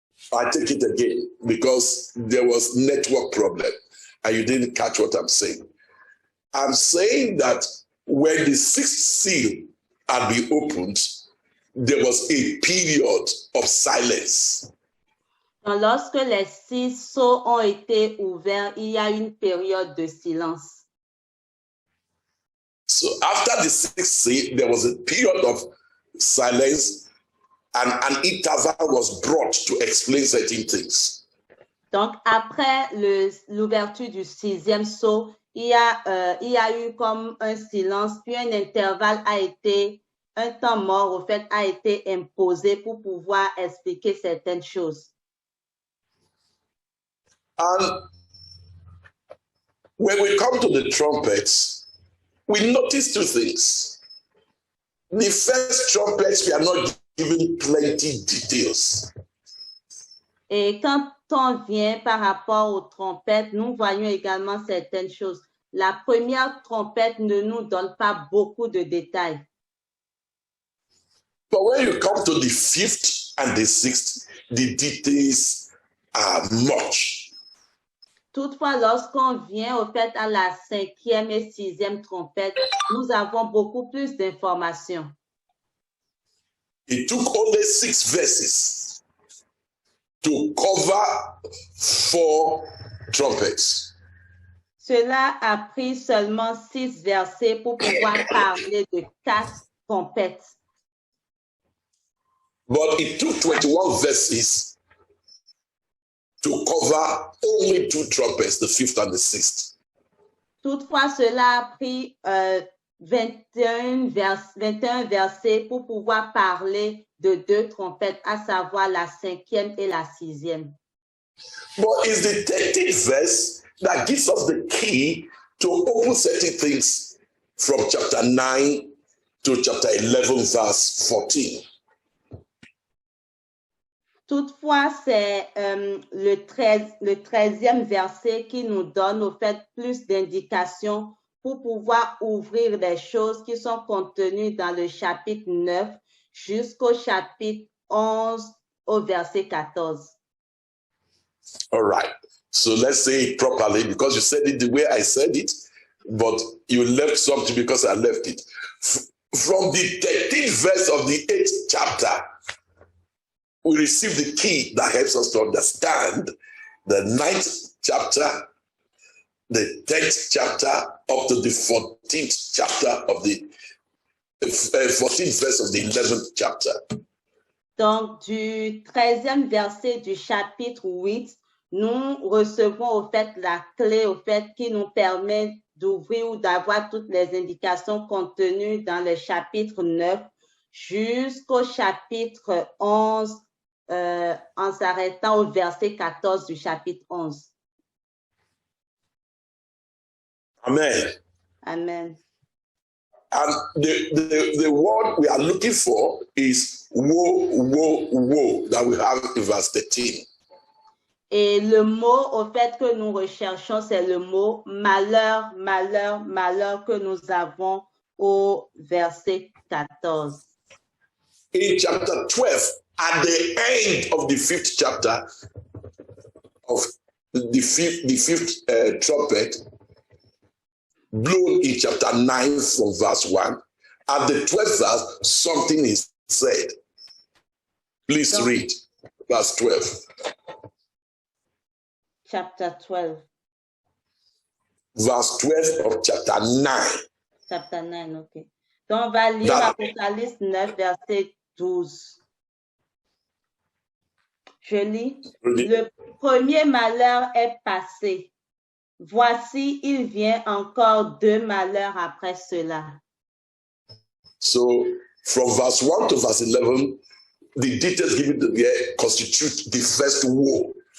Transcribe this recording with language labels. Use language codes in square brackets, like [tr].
[en] I take it again because there was network problem and you didn't catch what I'm saying. I'm saying that when the 6th seal had been opened, there was a period of silence. [fr] Donc, lorsque les 6 sceaux ont été ouverts, il y a une période de silence. [en] So after the 6th seal, there was a period of silence and an interval was brought to explain certain things. [fr] Donc, après l'ouverture du 6e sceau, il y a eu comme un silence, puis un intervalle un temps mort, au fait, a été imposé pour pouvoir expliquer certaines choses. [en] And when we come to the trumpets, we notice 2 things. The first trumpets, we are not given plenty details. [fr] Et quand on vient par rapport aux trompettes, nous voyons également certaines choses. La première trompette ne nous donne pas beaucoup de détails. [en] But when you come to the 5th and the 6th, the details are much. [fr] Toutefois, lorsqu'on vient au fait à la 5e et 6e trompette, nous avons beaucoup plus d'informations. [en] It took only 6 verses to cover 4 trumpets. [fr] Cela a pris seulement 6 versets pour pouvoir parler de 4 trompettes. [en] But it took 21 verses to cover only 2 trumpets, the 5th and the 6th. [fr] Toutefois, cela a pris 21 versets pour pouvoir parler de 2 trompettes, à savoir la 5e et la 6e. [en] But it's the 13th verse that gives us the key to open certain things from chapter 9 to chapter 11, verse 14. [fr] Toutefois, c'est le 13e verset qui nous donne au fait plus d'indications pour pouvoir ouvrir des choses qui sont contenues dans le chapitre 9 jusqu'au chapitre 11 au verset 14. [en] All right. So let's say it properly because you said it the way I said it, but you left something because I left it. From the 13th verse of the 8th chapter, we receive the key that helps us to understand the 9th chapter, the 10th chapter, up to the 14th chapter of the 14th verse of the 11th chapter. [fr] Donc, du 13e verset du chapitre 8 nous recevons au fait la clé au fait qui nous permet d'ouvrir ou d'avoir toutes les indications contenues dans le chapitre 9 jusqu'au chapitre 11 en s'arrêtant au verset 14 du chapitre 11. [en] Amen. Amen. And the word we are looking for is woe, woe, woe that we have in verse 13. [fr] Et le mot, au fait, que nous recherchons, c'est le mot malheur, malheur, malheur que nous avons au verset 14. [en] In chapter 12, at the end of the 5th chapter of the fifth trumpet, blown in chapter 9 from verse 1, at the 12th verse, something is said. Please read verse 12. Chapter 12. Verse 12 of chapter 9. Chapter 9, ok. [fr] Donc, on va lire Apocalypse 9, verset 12. Je lis. Le premier malheur est passé. Voici, il vient encore 2 malheurs après cela. [en] So, from verse 1 to verse 11, the details given there constitute the first woe.